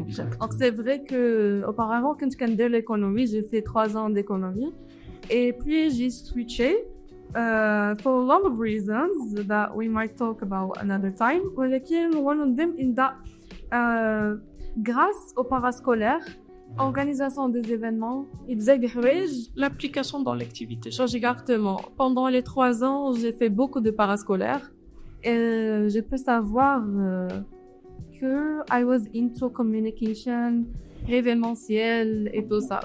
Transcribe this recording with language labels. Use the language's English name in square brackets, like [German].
[French] Donc, c'est vrai que auparavant, quand je faisais l'économie, j'ai fait 3 ans d'économie. Et puis, j'ai switché [English] for a lot of reasons that we might talk about another time. One of them is that [French] grâce au parascolaire, organisation des événements, l'application dans l'activité. Exactement. Pendant les 3 ans, j'ai fait beaucoup de parascolaires et je peux savoir que [English] I was into communication, [French] événementiel et tout ça.